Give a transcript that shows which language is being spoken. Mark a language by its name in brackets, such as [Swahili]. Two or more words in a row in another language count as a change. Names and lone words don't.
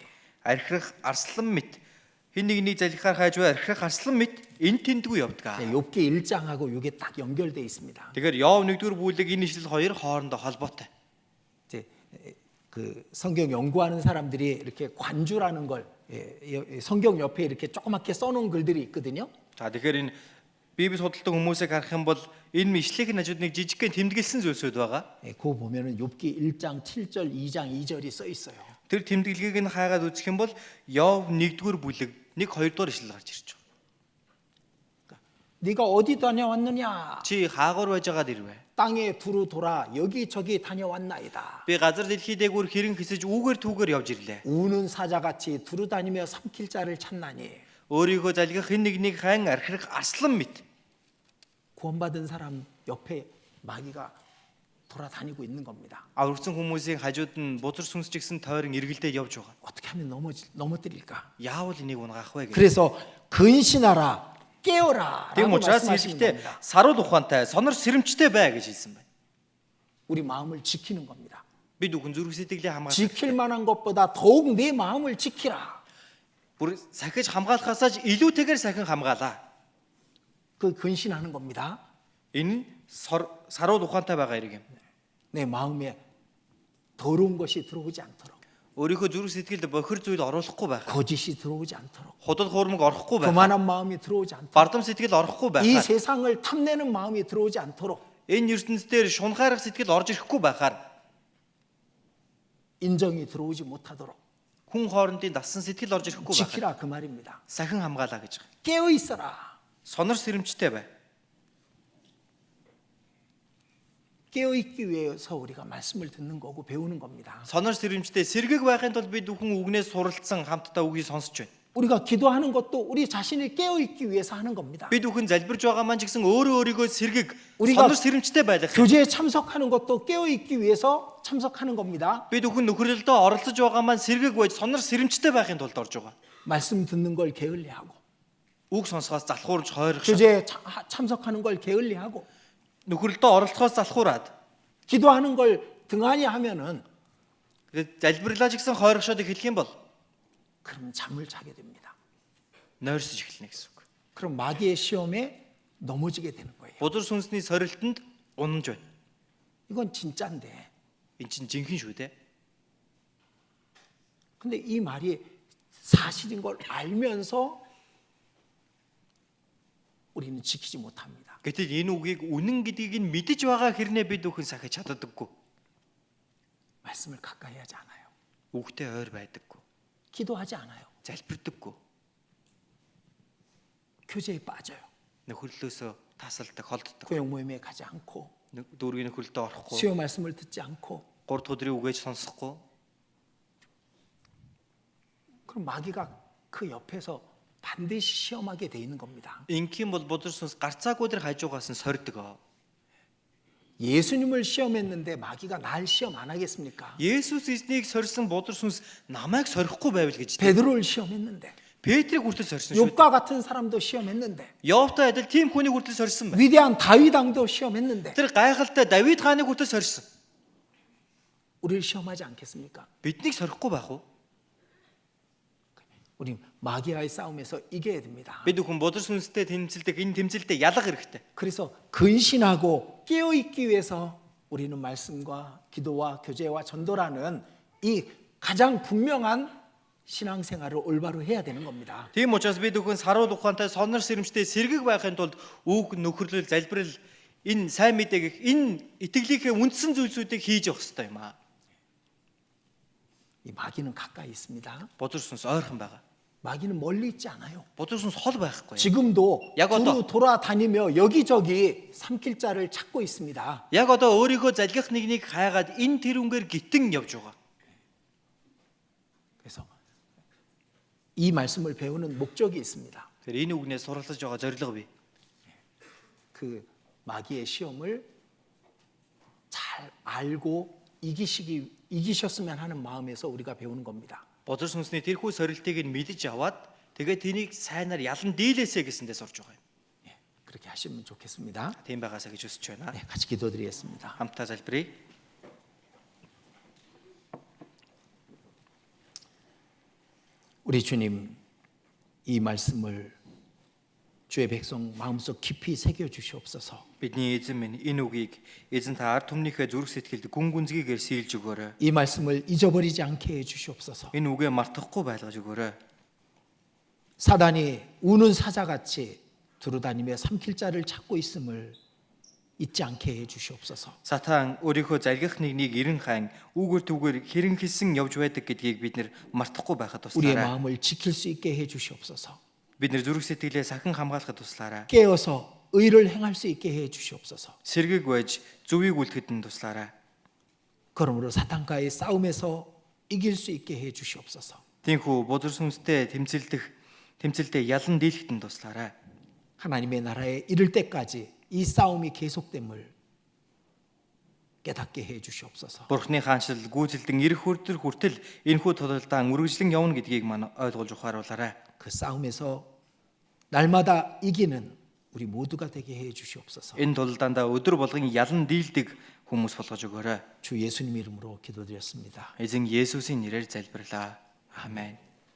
[Mongolian] Архирах арслан мэт хин нэгнийг залгихаар хайж буй архирах арслан мэт эн тэндгүй явдаг. [Korean] 욥기 1장하고 이게 딱 연결돼 있습니다. [Mongolian] Тэгэхээр Йов 1-р бүлэг энэ ишлэл хоёр хоорондоо холбоотой. [Korean] 이제 그 그 성경 연구하는 사람들이 이렇게 관주라는 걸 성경 옆에 이렇게 조그맣게 써놓은 글들이 있거든요. [Mongolian] За тэгэхээр энэ Библи судалдаг хүмүүсийг харах юм бол энэ мишлэгийн хажууд нэг жижигхэн тэмдэглэсэн зүйлсүүд байгаа. [Korean] 그거 보면은 욥기 1장 7절, 2장 2절이 써 있어요. [Mongolian] Тэр тэмдэглэгийг нь хайгаад үзэх юм бол Йов 1-р бүлэг 1-2 ишлэл гарч ирж байгаа. [Korean] 네가 어디 다녀왔느냐? [Mongolian] Чи хаагуур байж байгаад ирвэ? [Korean] 땅에 두루 돌아 여기저기 다녀왔나이다. [Mongolian] Би газар дэлхий дээгүүр хэрэн хэсэж үүгээр түүгээр явж ирлээ. [Korean] 우는 사자같이 두루 다니며 삼킬 자를 찾나니. [Mongolian] Өөрийгөө залгих хэн нэгнийг хайн архирах арслан мэт. [Korean] 구원받은 사람 옆에 마귀가 돌아다니고 있는 겁니다. [Mongolian] Аврагсан хүмүүсийн хажууд нь бузар сүнсч гисэн тойрон эргэлдээд явж байгаа. [Korean] 어떻게 하면 넘어뜨릴까? [Mongolian] Яавал энийг унгаах вэ гэж. [Korean] 그래서 근신하라, 깨어라 [Mongolian] Тийм [Korean] 라고 [Mongolian] учраас [Korean] 말씀하시는 [Mongolian] хэлэхдээ [Korean] 겁니다. [Mongolian] саруул ухаантай, сонор сэрэмжтэй бай гэж хэлсэн байна. [Korean] 우리 마음을 지키는 겁니다. [Mongolian] Бид бүхэн зүрх сэтгэлээ хамгаалах. [Korean] 지킬 만한 것보다 더욱 내 마음을 지키라. [Mongolian] Бүр сахиж хамгаалахаасаа илүүтэйгээр сахин хамгаалаа. [Korean] 그 근신하는 겁니다. [Mongolian] Энэ саруул ухаантай байгаа хэрэг юм. [Korean] 내 마음에 더러운 것이 들어오지 않도록, [Mongolian] Өөрийнхөө зүрх сэтгэлд бохир зүйл оруулахгүй байх. [Korean] 거짓이 들어오지 않도록, [Mongolian] Худал хуурмаг орохгүй байх. [Korean] 교만한 마음이 들어오지 않도록, [Mongolian] Бардам сэтгэл орохгүй [Korean] 이 [Mongolian] байхаар. [Korean] 세상을 탐내는 마음이 들어오지 않도록, [Mongolian] Энэ ертөнцийн шунхаарах сэтгэл орж ирэхгүй байхаар [Korean] 인정이 들어오지 못하도록 [Mongolian] хүн хоорондын дасан сэтгэл орж ирэхгүй байхаар [Korean] 지키라 그 말입니다. [Mongolian] сахин хамгаалаа гэж байгаа. [Korean] 깨어 있어라. [Mongolian] Сонор сэрэмжтэй бай. [Korean] 깨어 있기 위해서 우리가 말씀을 듣는 거고 배우는 겁니다. [Mongolian] Сонор сэрэмжтэй сэргэг байхын тулд бид бүхэн үгнээс суралцсан хамтдаа үгийг сонсч байна. [Korean] 우리가 기도하는 것도 우리 자신이 깨어 있기 위해서 하는 겁니다. [Mongolian] Бид бүхэн залбирж байгаа маань ч гэсэн өөрөө өөрийгөө сэргэг [Korean] 우리가 [Mongolian] сонор сэрэмжтэй байх. [Korean] 교제에 참석하는 것도 깨어 있기 위해서 참석하는 겁니다. [Mongolian] Бид бүхэн нөхөрлөлдөө оролцож байгаа маань сэргэг байж сонор сэрэмжтэй байхын тулд орж байгаа. [Korean] 말씀 듣는 걸 게을리하고, [Mongolian] Үг сонсохоос залхуурж хойрох шиг. [Korean] 교제에 참석하는 걸 게을리하고, [Mongolian] Нөхөрлөлдөө оролцохоос залхуураад [Korean] 기도하는 걸 등한히 하면은 [Mongolian] залбирлаа ч гэсэн хойрогшоод эхлэх юм бол [Korean] 그럼 잠을 자게 됩니다. [Mongolian] нойрсож эхэлнэ гэсэн үг. [Korean] 그럼 마귀의 시험에 넘어지게 되는 거예요. [Mongolian] Бузар сүнсний сорилтонд унаж байна. [Korean] 이건 진짜인데. [Mongolian] Энд чинь жинхэнэ шүү дээ. [Korean] 근데 이 말이 사실인 걸 알면서 우리는 지키지 못합니다. [Mongolian] Гэтэл энэ үгийг үнэн гэдгийг нь мэдэж байгаа хэрнээ бид бүхэн сахиж чаддаггүй. [Korean] 말씀을 가까이 하지 않아요. [Mongolian] Үгтэй ойр байдаггүй. [Korean] 기도하지 않아요. [Mongolian] Залбирдаггүй. [Korean] 교제에 빠져요. [Mongolian] Нөхөрлөөсөө тасалдаг, холддог. [Korean] 구역 모임에 가지 않고, [Mongolian] Дүүргийн нөхөрлөлдөө орохгүй. [Korean] 수요 말씀을 듣지 않고, [Mongolian] 3 дахь өдрийн үгээж сонсохгүй. [Korean] 그럼 마귀가 그 옆에서 반드시 시험하게 돼 있는 겁니다. [Mongolian] Ингийн бол бузар сүнс гарцаагүй дээр хажуугаас нь сордог. [Korean] 예수님을 시험했는데 마귀가 날 시험 안 하겠습니까? [Mongolian] Есүс эзнийг сорьсон бузар сүнс намайг сорихгүй байвал гэж. [Korean] 베드로를 시험했는데, [Mongolian] Петрийг хүртэл сорьсон шүү. [Korean] 욥과 같은 사람도 시험했는데, [Mongolian] Йовтай адил тийм хүнийг хүртэл сорьсон байна. [Korean] 위대한 다윗 왕도 시험했는데 [Mongolian] Тэр гайхалтай Давид хааныг хүртэл сорьсон. [Korean] 우리를 시험하지 않겠습니까? [Mongolian] Биднийг сорихгүй байх уу? [Korean] 우리 마귀와의 싸움에서 이겨야 됩니다. [Mongolian] Бид бүхэн бузар сүнстэй тэмцэлдэг энэ тэмцэлдээ ялах хэрэгтэй. [Korean] 그래서 근신하고 깨어 있기 위해서 우리는 말씀과 기도와 교제와 전도라는 이 가장 분명한 신앙생활을 올바로 해야 되는 겁니다. [Mongolian] Тийм учраас бид бүхэн саруул ухаантай сонор сэрэмжтэй сэргэг байхын тулд үг нөхөрлөл залбирал энэ сайн мэдээг энэ итгэлийнхээ үндсэн зүйлсүүдийг хийж явах хэрэгтэй юм аа. [Korean] 이 마귀는 가까이 있습니다. [Mongolian] Бузар сүнс ойрхон байгаа. [Korean] 마귀는 멀리 있지 않아요. [Mongolian] Бузар сүнс хол байхгүй. [Korean] 지금도 야, 두루 돌아다니며 여기저기 삼킬 자를 찾고 있습니다. [Mongolian] Яг одоо өөрийнхөө залгих нэгнийг хайгаад энэ тэрүүнгээр гитэн явж байгаа. [Korean] 그래서 이 말씀을 배우는 목적이 있습니다. [Mongolian] Тэр энэ үгнээс суралцж байгаа зорилго бий. [Korean] 그 마귀의 시험을 잘 알고 이기셨으면 하는 마음에서 우리가 배우는 겁니다. [Mongolian] Бузар сүнсний тэрхүү сорилтыг нь мэдж аваад тэгээд тэнийг сайнаар ялан дийлээсэ гэсэндээ сурж байгаа юм. [Korean] 예, 그렇게 하시면 좋겠습니다. [Mongolian] Тийм байгаасаа гэж хүсэж байна. [Korean] 네, 같이 기도드리겠습니다. [Mongolian] Хамтдаа залбирая. [Korean] 우리 주님, 이 말씀을 주의 백성 마음속 깊이 새겨 주시옵소서. [Mongolian] Бидний эзэн минь энэ үгийг эзэн та ард түмнийхээ зүрх сэтгэлд гүн гүнзгийгээр сийлж өгөөрэй. [Korean] 이 말씀을 잊어버리지 않게 해 주시옵소서. [Mongolian] Энэ үгээ мартахгүй байлгаж өгөөрэй. [Korean] 사단이 우는 사자같이 두루다니며 삼킬 자를 찾고 있음을 잊지 않게 해 주시옵소서. [Mongolian] Сатан өөрийнхөө заргих нэгнийг эрен хайн үүгээр түүгээр хэрэн хэлсэн явж байдаг гэдгийг бид нэр мартахгүй байхад [Korean] 우리의 [Mongolian] туслаарай. [Korean] 마음을 지킬 수 있게 해 주시옵소서. [Mongolian] Бид нэр зүрх сэтгэлээ сахин хамгаалахад туслаарай. [Korean] 깨어서 의를 행할 수 있게 해 주시옵소서. [Mongolian] Сэргийг байж зүвийг үлдэхэд нь туслаарай. [Korean] 그러므로 사탄과의 싸움에서 이길 수 있게 해 주시옵소서. [Mongolian] Тиймээс бузар сүнстэй тэмцэлдээ ялан дийлэхэд нь туслаарай. [Korean] 하나님의 나라에 이를 때까지 이 싸움이 계속됨을 깨닫게 해 주시옵소서. [Mongolian] Бурхны хаанчлал гүйцэлдэн ирэх хүртэл энэхүү тодорхойлолтоо үргэлжлэн явна гэдгийг мань ойлгуулж ухааруулаарай. [Korean] 그 싸움에서 날마다 이기는 우리 모두가 되게 해 주시옵소서. [Mongolian] Энэ тулдаандаа өдөр болгон ялан дийлдэг хүмүүс болгож өгөөрэй. [Korean] 주 예수님 이름으로 기도드렸습니다. [Mongolian] Эзэн Есүсийн нэрээр залбирлаа. Амен.